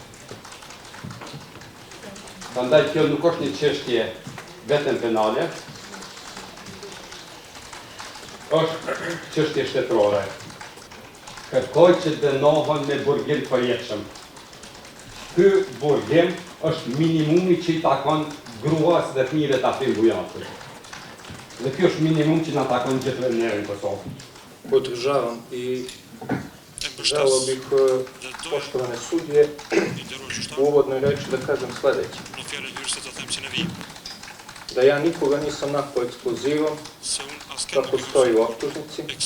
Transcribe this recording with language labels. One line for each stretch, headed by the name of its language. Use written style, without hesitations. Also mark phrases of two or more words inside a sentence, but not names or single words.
Albanian: Prandaj kjo nuk është një çështje vetëm penale, është çështje shtetërore. Kërkoj që dënohen me burgim përjetshëm. Ky burgim është minimumi që i takon gruas dhe fëmijëve të Afrim Bujatit. Dhe kjo është minimum që na takon gjithëve neve në Kosovë.
Serbian: Podržavam i želeo bih poštovane sudije u uvodnoj reči da kažem sledeće. Da ja nikoga nisam napao eksplozivom, kako stoji u optužnici.